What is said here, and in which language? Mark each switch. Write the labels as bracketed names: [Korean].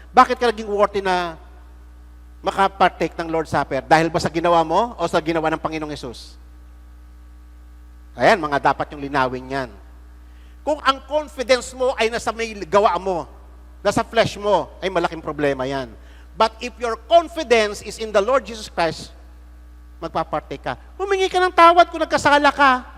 [Filipino] Bakit ka naging worthy na makapartake ng Lord's Supper? Dahil ba sa ginawa mo o sa ginawa ng Panginoong Yesus? Ayan, mga dapat yung linawin yan. Kung ang confidence mo ay nasa may gawa mo, nasa flesh mo, ay malaking problema yan. [English] But if your confidence is in the Lord Jesus Christ, [Filipino] magpapartake ka. Humingi ka ng tawad kung nagkasala ka.